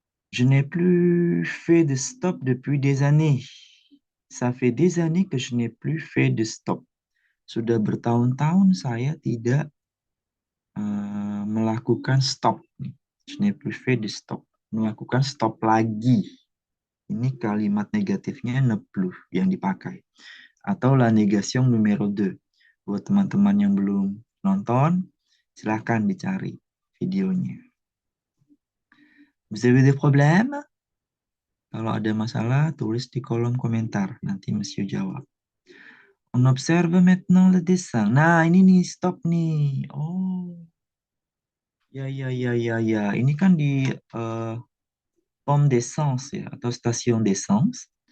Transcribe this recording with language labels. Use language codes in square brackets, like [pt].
[fr] Je n'ai plus fait de stop depuis des années. Ça fait des années que je n'ai plus fait de stop. [id] Sudah bertahun-tahun saya tidak melakukan stop. [fr] Je n'ai plus fait de stop. [id] Melakukan stop lagi. Ini kalimat negatifnya ne plus yang dipakai. Atau [fr] la négation numéro 2. [id] Buat teman-teman yang belum nonton, silahkan dicari videonya. [fr] Vous avez des problèmes? [id] Kalau ada masalah, tulis di kolom komentar. Nanti Monsieur jawab. [fr] On observe maintenant le dessin. [id] Nah, ini nih, stop nih. Oh, ya, ya, ya, ya, ya. Ini kan di [fr] pompe d'essence [id] ya, atau stasiun [fr] d'essence.